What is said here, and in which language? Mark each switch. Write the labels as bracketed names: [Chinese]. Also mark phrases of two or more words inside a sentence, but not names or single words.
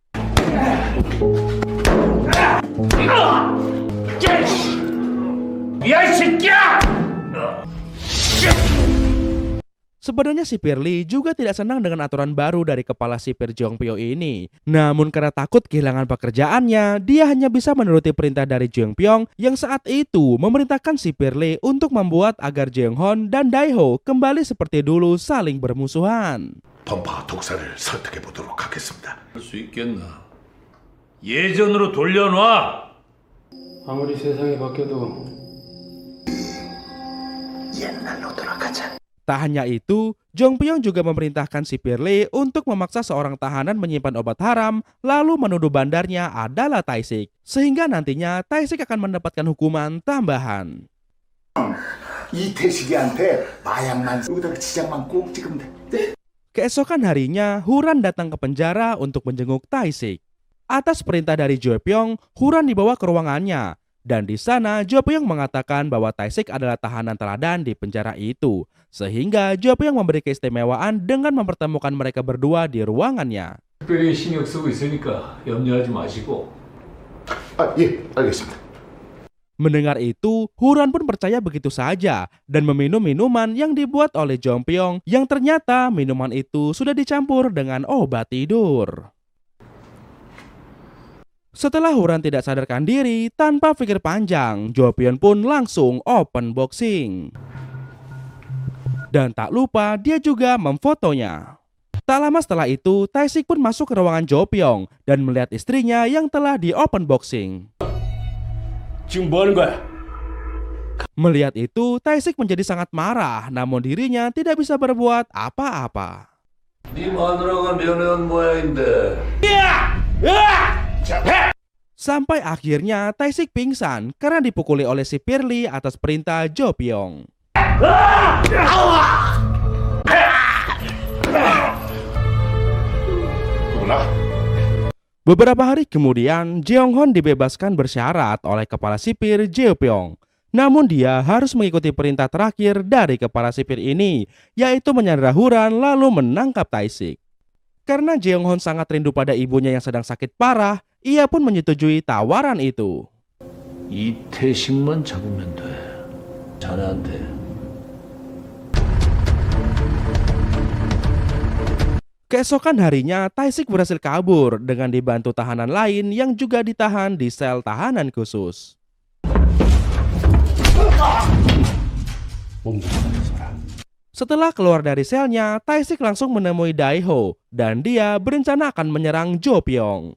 [Indonesian] Sebenarnya sipir Lee juga tidak senang dengan aturan baru dari kepala sipir Jeongpyo ini. Namun karena takut kehilangan pekerjaannya, dia hanya bisa menuruti perintah dari Jeongpyeong yang saat itu memerintahkan sipir Lee untuk membuat agar Jeonghon dan Daeho kembali seperti dulu saling bermusuhan. [Korean] 던파 독사를 설득해 보도록 하겠습니다. 할 수 있겠나? 예전으로 돌려놔. 아무리 세상이 바뀌어도 옛날로 돌아가자. [Indonesian] Tak hanya itu, Jeongpyeong juga memerintahkan sipir Lee untuk memaksa seorang tahanan menyimpan obat haram lalu menuduh bandarnya adalah Tae-sik, sehingga nantinya Tae-sik akan mendapatkan hukuman tambahan. [Korean] 이태식이한테 마약만 여기다가 지장만 꼭 찍으면 돼. [Indonesian] Keesokan harinya, Huran datang ke penjara untuk menjenguk Tae-sik. Atas perintah dari Jeopyeong, Huran dibawa ke ruangannya. Dan di sana, Jeopyeong mengatakan bahwa Tae-sik adalah tahanan teladan di penjara itu. Sehingga Jeopyeong memberi keistimewaan dengan mempertemukan mereka berdua di ruangannya. [Korean] 특별히 신경 쓰고 있으니까 염려하지 마시고. 아, 예, 알겠습니다. [Indonesian] Mendengar itu, Huran pun percaya begitu saja dan meminum minuman yang dibuat oleh Jeongpyeong yang ternyata minuman itu sudah dicampur dengan obat tidur. Setelah Huran tidak sadarkan diri, tanpa pikir panjang, Jeopyeong pun langsung [English] open boxing. [Indonesian] Dan tak lupa dia juga memfotonya. Tak lama setelah itu, Tae-sik pun masuk ke ruangan Jeopyeong dan melihat istrinya yang telah di [English] open boxing. [Korean] 지금 뭐 하는 거야? [Indonesian] Melihat itu, Tae-sik menjadi sangat marah, namun dirinya tidak bisa berbuat apa-apa. [Korean] 네 마누라가 면회한 모양인데. [Indonesian] Sampai akhirnya Tae-sik pingsan karena dipukuli oleh sipir Lee atas perintah Jeopyeong. Beberapa hari kemudian, Jeonghon dibebaskan bersyarat oleh kepala sipir Jeopyeong. Namun dia harus mengikuti perintah terakhir dari kepala sipir ini, yaitu menyandera Huran lalu menangkap Tae-sik. Karena Jeonghon sangat rindu pada ibunya yang sedang sakit parah, ia pun menyetujui tawaran itu. [Korean] 이태식만 잡으면 돼. 자네한테. [Indonesian] Keesokan harinya, Tae-sik berhasil kabur dengan dibantu tahanan lain yang juga ditahan di sel tahanan khusus. Setelah keluar dari selnya, Tae-sik langsung menemui Daeho dan dia berencana akan menyerang Jeopyeong.